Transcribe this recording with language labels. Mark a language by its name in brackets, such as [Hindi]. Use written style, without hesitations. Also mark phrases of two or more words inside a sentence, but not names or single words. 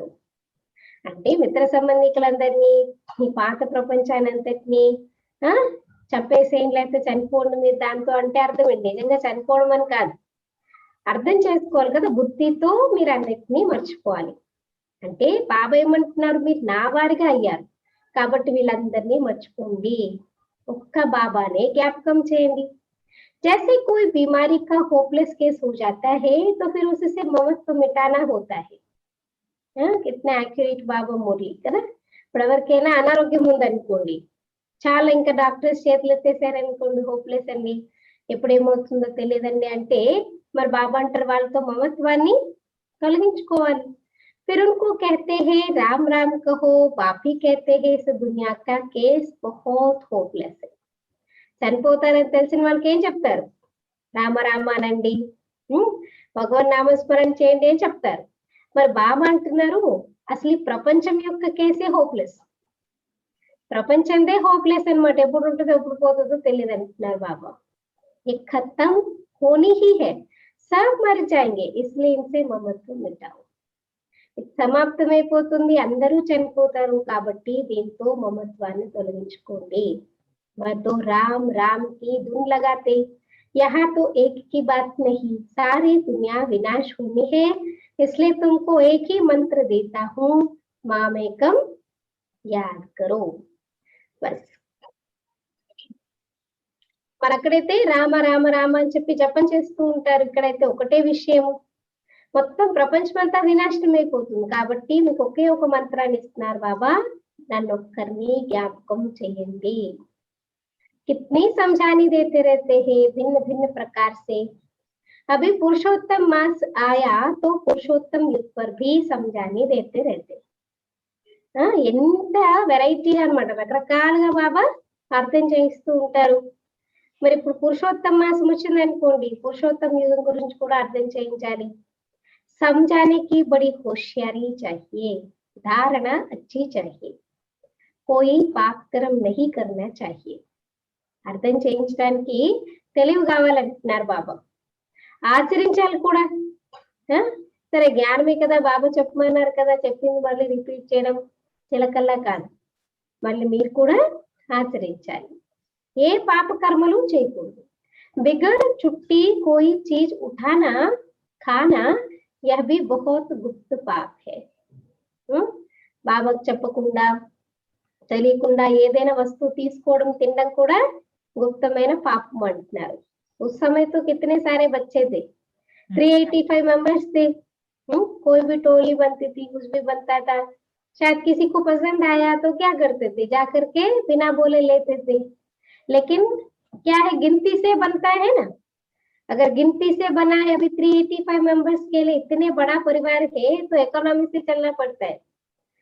[Telugu] అంటే మిత్ర సంబంధికులందరినీ, ఈ పాత ప్రపంచాన్ని అంతటినీ చంపేసేం, లేకపోతే చనిపోండి మీరు దాంతో అంటే అర్థం ఏంటి, నిజంగా చనిపోవడం అని కాదు, అర్థం చేసుకోవాలి కదా, బుద్ధితో మీరు అన్నిటినీ మర్చిపోవాలి. అంటే బాబా ఏమంటున్నారు, మీరు నా వారిగా అయ్యారు కాబట్టి వీళ్ళందరినీ మర్చిపోండి, ఒక్క బాబానే జ్ఞాపకం చేయండి. [Hindi] जैसे कोई बीमारी का होपलेस केस हो जाता है तो फिर उससे ममत्व मिटाना होता है. [Telugu] कितना యాక్యురేట్ బాబా మురళి కదా. ఇప్పుడు ఎవరికైనా అనారోగ్యం ఉందనుకోండి, చాలా ఇంకా డాక్టర్స్ చేతులు ఎత్తేసారనుకోండి, హోప్లెస్ అండి, ఎప్పుడేమవుతుందో తెలియదండి అంటే మరి బాబా అంటారు వాళ్ళతో మమత్వాన్ని తొలగించుకోవాలి. [Hindi] फिर उनको कहते हैं राम राम कहो, बाप ही कहते हैं इस दुनिया का केस बहुत होपलेस है. [Telugu] చనిపోతారని తెలిసిన వాళ్ళకి ఏం చెప్తారు, రామ రామ అనండి, భగవన్ నామస్మరణ చేయండి అని చెప్తారు. మరి బాబా అంటున్నారు అసలు ఈ ప్రపంచం యొక్క కేసే హోప్లెస్, ప్రపంచందే హోప్లెస్ అనమాట, ఎప్పుడు ఉంటుందో ఎప్పుడు పోతుందో తెలియదు అంటున్నారు బాబా. [Hindi] ये खत्म होनी ही है, सब मर जाएंगे, इसलिए इनसे ममत्व मिटाओ. [Telugu] సమాప్తమైపోతుంది, అందరూ చనిపోతారు కాబట్టి దీంతో మమత్వాన్ని తొలగించుకోండి. [Hindi] वह तो राम राम की धुन लगाते, यहाँ तो एक की बात नहीं, सारी दुनिया विनाश होनी है, इसलिए तुमको एक ही मंत्र देता हूँ, मामेकम याद करो. [Telugu] बस మరి అక్కడైతే రామ రామ రామ అని చెప్పి జపం చేస్తూ ఉంటారు, ఇక్కడైతే ఒకటే విషయం, మొత్తం ప్రపంచం అంతా వినాశనం అయిపోతుంది కాబట్టి మీకు ఒకే ఒక మంత్రాన్ని ఇస్తున్నారు బాబా, నన్ను ఒక్కరిని జ్ఞాపకం చేయండి. [Hindi] कितनी समझानी देते रहते हैं भिन्न भिन्न प्रकार से. अभी पुरुषोत्तम मास आया तो पुरुषोत्तम युग पर भी समझानी देते रहते. [Telugu] ఎంత వెరైటీ అన్నమాట, రకరకాలుగా బాబా అర్థం చేయిస్తూ ఉంటారు. మరి ఇప్పుడు పురుషోత్తమ మాసం వచ్చింది అనుకోండి, పురుషోత్తమ యుగం గురించి కూడా అర్థం చేయించాలి. [Hindi] समझाने की बड़ी होशियारी चाहिए, धारणा अच्छी चाहिए, कोई पाप कर्म नहीं करना चाहिए. [Telugu] అర్థం చేయించడానికి తెలివి కావాలంటున్నారు బాబా, ఆచరించాలి కూడా. సరే జ్ఞానమే కదా బాబా చెప్పమన్నారు కదా, చెప్పింది మళ్ళీ రిపీట్ చేయడం చిలకల్లా కాదు, మళ్ళీ మీరు కూడా ఆచరించాలి. ఏ పాప కర్మలు చేయకూడదు. [Hindi] बिगर छुट्टी कोई चीज़ उठाना खाना यह भी बहुत गुप्त पाप है. [Telugu] బాబాకు చెప్పకుండా తెలియకుండా ఏదైనా వస్తువు తీసుకోవడం తినడం కూడా गुप्तమైన పాపం అంటున్నారు. उस समय तो कितने सारे बच्चे थे, 385 मेंबर्स थे, कोई भी टोली बनती थी, कुछ भी बनता था, शायद किसी को पसंद आया तो क्या करते थे, जाकर के बिना बोले लेते थे. लेकिन क्या है, गिनती से बनता है ना, अगर गिनती से बना है, अभी 385 मेंबर्स के लिए इतने बड़ा परिवार है तो इकोनॉमी से चलना पड़ता है.